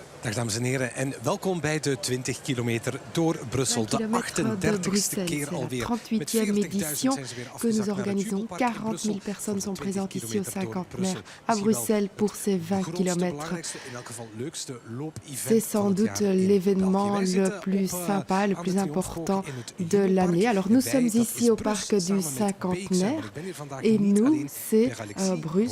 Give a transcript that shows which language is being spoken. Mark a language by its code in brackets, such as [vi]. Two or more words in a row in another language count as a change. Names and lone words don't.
[nl] Dag dames en heren en welkom bij de 20 kilometer door Brussel. De 38e keer alweer. [fr] 38e édition que nous organisons. 40 000 personnes sont présentes ici au cinquantenaire à Bruxelles pour ces 20 kilomètres. C'est sans doute l'événement le plus sympa, le plus important de l'année. Alors nous sommes ici au parc du cinquantenaire et nous, c'est Bruce.